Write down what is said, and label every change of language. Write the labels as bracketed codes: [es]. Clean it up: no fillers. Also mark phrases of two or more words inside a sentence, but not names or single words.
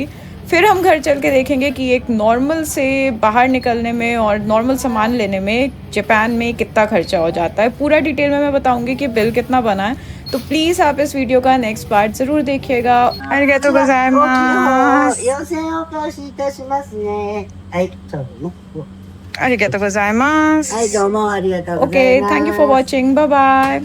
[hi] फिर हम घर चल के देखेंगे कि एक नॉर्मल से बाहर निकलने में और नॉर्मल सामान लेने में जापान में कितना खर्चा हो जाता है। पूरा डिटेल में मैं बताऊंगी कि बिल कितना बना है। तो प्लीज़ आप इस वीडियो का [en] next part [hi] ज़रूर देखिएगा। [ja] ありがとうございます. 要請お返しいたしますね。はい、そうね。ありがとうございます. はい、どうもありがとうございます。 [en] OK, thank you for watching, bye bye.